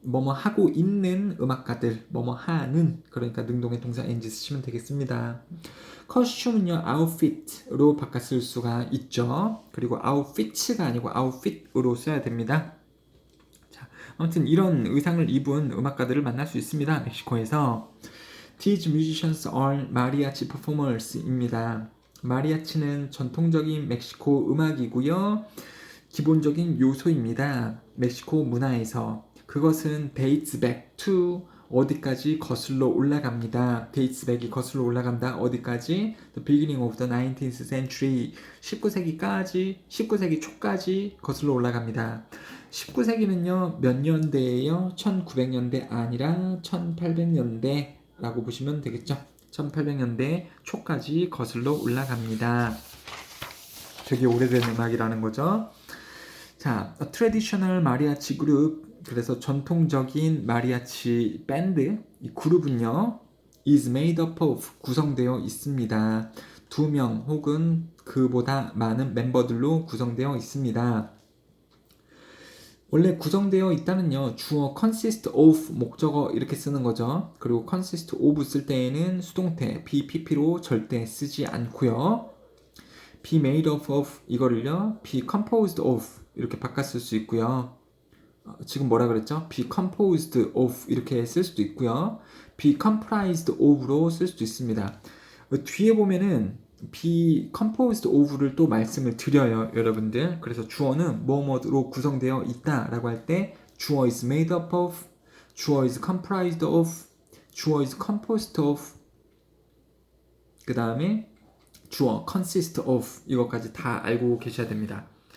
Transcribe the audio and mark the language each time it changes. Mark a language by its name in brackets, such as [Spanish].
[Korean] 뭐뭐 하고 있는 음악가들, 뭐뭐 하는, 그러니까 능동의 동사 ing 쓰시면 되겠습니다. 커스튬은요, outfit로 바꿨을 수가 있죠. 그리고 outfits가 아니고 outfit으로 써야 됩니다. 자, 아무튼 이런 의상을 입은 음악가들을 만날 수 있습니다. 멕시코에서. [English] These musicians are mariachi performers입니다. [Korean] 마리아치는 전통적인 멕시코 음악이고요. 기본적인 요소입니다. 멕시코 문화에서. 그것은 [English] dates back to [Korean] 어디까지 거슬러 올라갑니다. [English] dates back [Korean] 이 거슬러 올라간다. 어디까지? [English] The beginning of the 19th century. [Korean] 19세기 초까지 거슬러 올라갑니다. 19세기는요, 몇 년대예요? 1900년대 아니라 1800년대라고 보시면 되겠죠. 1800년대 초까지 거슬러 올라갑니다. 되게 오래된 음악이라는 거죠. 자, [English] 트레디셔널 마리아치 그룹, [Korean] 그래서 전통적인 마리아치 밴드, 이 그룹은요, [English] is made up of, [Korean] 구성되어 있습니다. 2명 혹은 그보다 많은 멤버들로 구성되어 있습니다. 원래 구성되어 있다는요, 주어 [English] consist of, [Korean] 목적어 이렇게 쓰는 거죠. 그리고 [English] consist of [Korean] 쓸 때에는 수동태 BPP로 절대 쓰지 않고요. [English] be made up of [Korean] 이거를요, [English] be composed of [Korean] 이렇게 바꿨을 수 있고요. 지금 뭐라 그랬죠? [English] be composed of [Korean] 이렇게 쓸 수도 있고요. [English] be comprised of [Korean] 로 쓸 수도 있습니다. 뒤에 보면은 [English] be composed of [Korean] 를 또 말씀을 드려요, 여러분들. 그래서 주어는 뭐뭐로 구성되어 있다라고 할 때 주어 [English] is made up of, [Korean] 주어 [English] is comprised of, [Korean] 주어 [English] is composed of, [Korean] 그 다음에 주어 [English] consist of [Korean] 이것까지 다 알고 계셔야 됩니다.